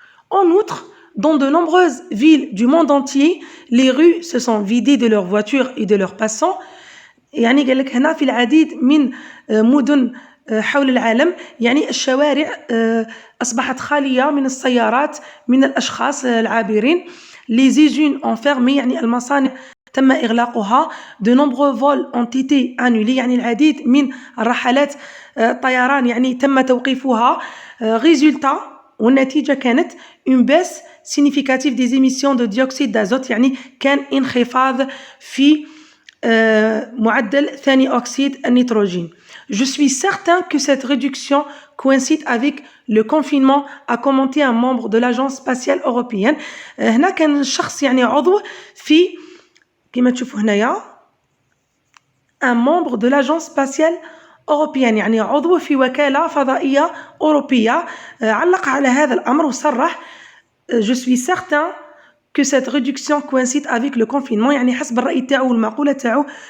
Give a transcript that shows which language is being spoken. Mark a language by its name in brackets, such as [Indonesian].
[French] En outre, dans de nombreuses villes du monde entier, les rues se sont vidées de leurs voitures et de leurs passants. [Arabic] يعني قال لك هنا في العديد من مدن حول العالم، يعني الشوارع أصبحت خالية من السيارات، من الأشخاص العابرين. [French] les usines ont fermé [Arabic] يعني المصانع تم إغلاقها. [French] de nombreux vols ont été annulés [Arabic] يعني العديد من الرحلات الطيران يعني تم توقيفها. résultat والنتيجة كانت [French] une baisse significative des émissions de dioxyde d'azote [Arabic] يعني كان انخفاض في معدل ثاني أكسيد النيتروجين. [French] Je suis certain que cette réduction coïncide avec le confinement, a commenté un membre de l'agence spatiale européenne. [Arabic] هنا كان شخص يعني عضو في كما تشوفوا هنايا [French] un membre de l'agence spatiale européenne [Arabic] يعني عضو في وكالة فضائية أوروبية علق على هذا الأمر وصرح [French] je suis certain que cette réduction coïncide avec le confinement [Arabic] يعني حسب الرأي تاعو والمقولة تاعو